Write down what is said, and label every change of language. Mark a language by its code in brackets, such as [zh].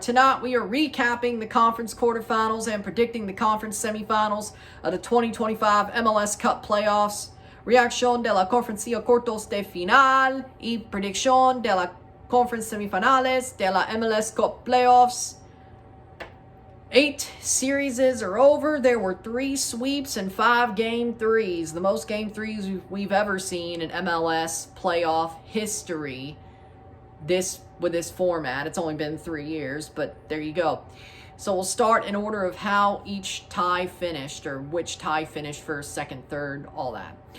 [en] Tonight we are recapping the conference quarterfinals and predicting the conference semifinals of the 2025 MLS Cup Playoffs. [es] Reacción de la conferencia cuartos de final y predicción de la Conference Semifinals de la MLS Cup Playoffs. [en] 8 series are over. There were 3 sweeps and 5 game threes. The most game threes we've ever seen in MLS playoff history. With this format. It's only been 3 years, but there you go. So we'll start in order of how each tie finished, or which tie finished first, second, third, all that.